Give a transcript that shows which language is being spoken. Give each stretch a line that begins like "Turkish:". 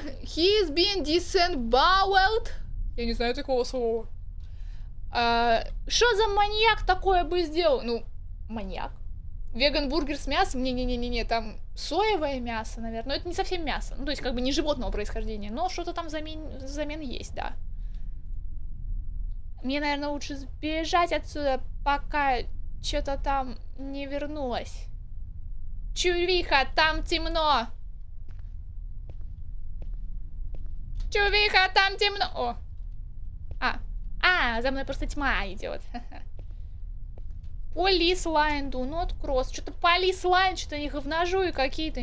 English: He is being disemboweled?
Russian: Я не знаю такого слова. Что за маньяк такое бы сделал? Ну, маньяк. Веган-бургер с мясом? Не-не-не-не, там соевое мясо, наверное. Но это не совсем мясо. Ну, то есть, как бы не животного происхождения. Но что-то там взамен есть, да. Мне, наверное, лучше сбежать отсюда, пока что-то там не вернулось. Чувиха, там темно. Чувиха, там темно. О. За мной просто тьма идет.
English: Police line, do not cross.
Russian: Что-то police line, что-то не говножуи какие-то.